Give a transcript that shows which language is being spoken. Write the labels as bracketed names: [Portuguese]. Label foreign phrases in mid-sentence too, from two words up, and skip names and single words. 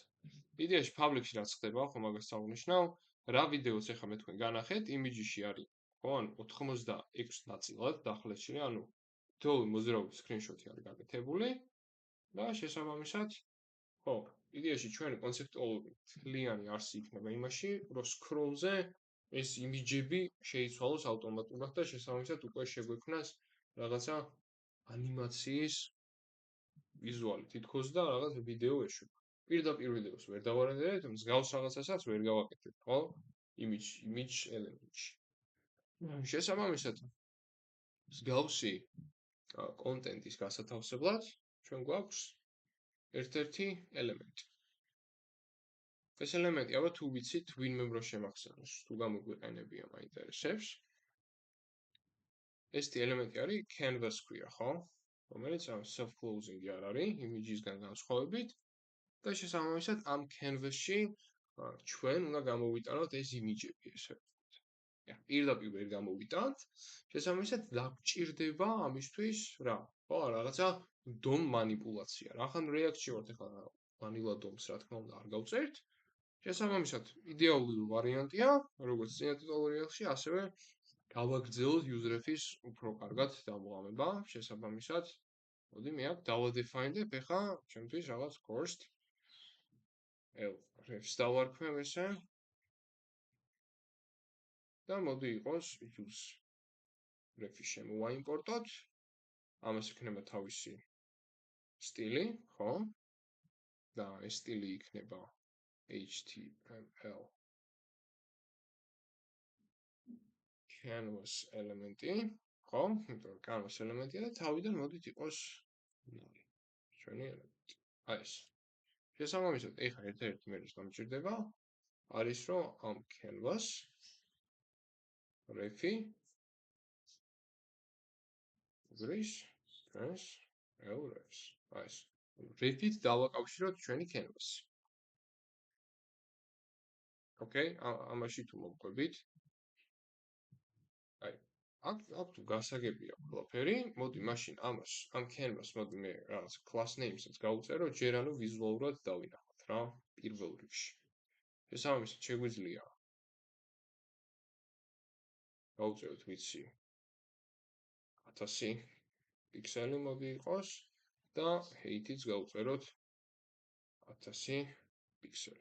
[Georgian] იდეაში public-ში რაც ხდება, ხო, მაგას აღნიშნავ, რა ვიდეოც ახლა მე თქვენ განახეთ, image-ში არის, ხო, ანუ 86 ნაწილად დახლეშილი, ანუ თითოეული მოძრაობის screenshot-ი არის გაკეთებული და შესაბამისად, ხო, იდეაში ჩვენი კონცეპტუალური თლიანი არსი იქნება იმაში, რომ scroll-ზე ეს image-ები შეიცვალოს ავტომატურად და შესაბამისად უკვე შეგვექმნას რაღაცა ანიმაციის ვიზუალი თითქოს და რაღაც ვიდეო ეშვება. პირდაპირ ვიდეოს ვერ დავარენდერებთ, მსგავს რაღაცასაც ვერ გავაკეთებ, ხო? [English] image element- [Georgian] ში. შესაბამისად, მსგავსი კონტენტის გასათავსებლად ჩვენ გვაქვს ერთ-ერთი ელემენტი. ეს ელემენტი აბა თუ ვიცით ვინმე რო შემახსენოს, თუ გამოგვიყენებია მაინტერესებს. ესეთი ელემენტი არის canvas ქვია, ხო? რომელიც ამ self-closing-ი არ არის, image-ისგან განსხვავებით და შესაბამისად ამ canvas-ში ჩვენ უნდა გამოვიტანოთ ეს image-ები, ესე ვთქვათ. პირდაპირ ვერ გამოვიტანთ, შესაბამისად დაგვჭირდება ამისთვის რა? ხო, რაღაცა DOM манипуляция. რახან React-ში ვართ ახლა [English] vanilla DOM- [Georgian] ს რა თქმა უნდა არ გავწერთ. შესაბამისად, იდეალური ვარიანტია, როგორც წინა ტუტორიალში, ასევე გავაგრძელოთ user-ების უფრო კარგად დამოყრება. შესაბამისად, მოდი მე აქ დავადეფაინდებ ახლა ჩემთვის რაღაც [English] course refs [Georgian] დავარქმევ ესე. და მოდი იყოს [English] use ref- [Georgian] ი შემოვაიმპორტოთ. ამას იქნება თავისი სტილი, ხო? და ეს სტილი იქნება [English] HTML canvas element- [Georgian] ი, ხო? იმიტომ რომ [English] canvas element- [Georgian] ია და თავიდან მოდით იყოს ჩვენი ელემენტი. აი ეს. შესაბამისად, ეხლა ერთ-ერთი მე რაც გამჭირდება არის რომ ამ [English] canvas ref- [Georgian] ი გრის ეს refs. აი ეს. ref-ით დავაკავშიროთ ჩვენი canvas-ი. Okay, ამაში თუ მოგყვებით. აი, აქ თუ გასაგებია ყველაფერი, მოდი მაშინ ამას, ამ canvas მოდი მე რაღაც [English] class name- [Georgian] საც გავუწერო, ჯერ ანუ ვიზუალურად დავინახოთ რა, პირველ რიგში. შესაბამისად, შეგვიძლია გავუწეროთ ვიცი 1000 პიქსელი მოდი იყოს და height-იც გავუწეროთ 1000 პიქსელი.